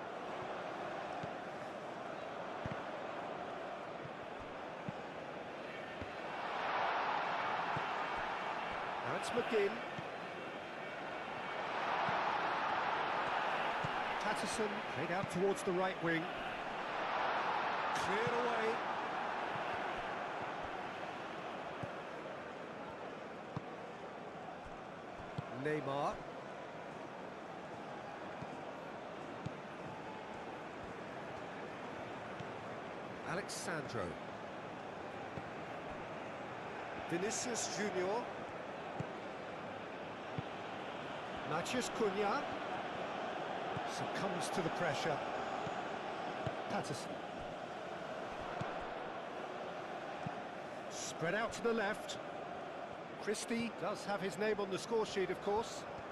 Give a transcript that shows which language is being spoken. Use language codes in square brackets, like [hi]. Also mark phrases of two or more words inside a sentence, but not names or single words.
[en] Now it's McGinn. Patterson played out towards the right wing. Cleared away. Neymar. Alexandro. Vinicius Junior. Matheus Cunha succumbs to the pressure. Patterson. Spread out to the left. Christie does have his name on the score sheet, of course.